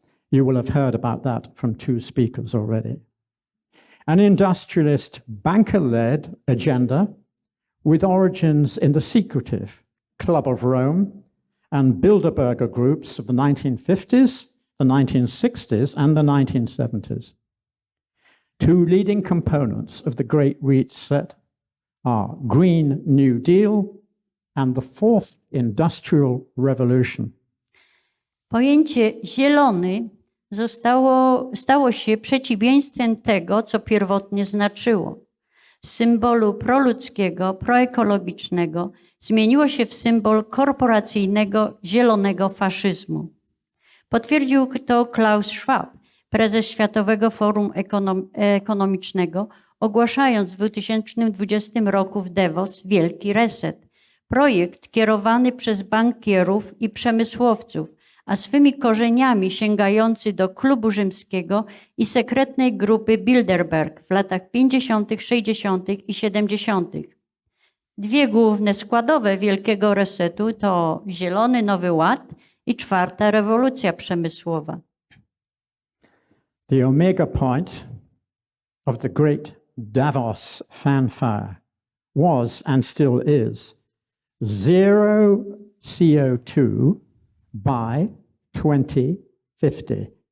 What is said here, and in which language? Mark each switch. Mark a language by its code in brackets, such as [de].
[en] You will have heard about that from two speakers already. An industrialist, banker-led agenda with origins in the secretive Club of Rome and Bilderberger groups of the 1950s, the 1960s, and the 1970s. Two leading components of the Great Reset are Green New Deal and the Fourth Industrial Revolution. [pl] Pojęcie zielony stało się przeciwieństwem tego, co pierwotnie znaczyło. Z symbolu proludzkiego, proekologicznego zmieniło się w symbol korporacyjnego, zielonego faszyzmu. Potwierdził to Klaus Schwab, prezes Światowego Forum Ekonomicznego, ogłaszając w 2020 roku w Davos Wielki Reset, projekt kierowany przez bankierów i przemysłowców, a swymi korzeniami sięgający do Klubu Rzymskiego i sekretnej grupy Bilderberg w latach 50., 60. i 70. Dwie główne składowe Wielkiego Resetu to Zielony Nowy Ład i czwarta rewolucja przemysłowa. [en] The omega point of the great Davos fanfare was and still is zero CO2 by 2050.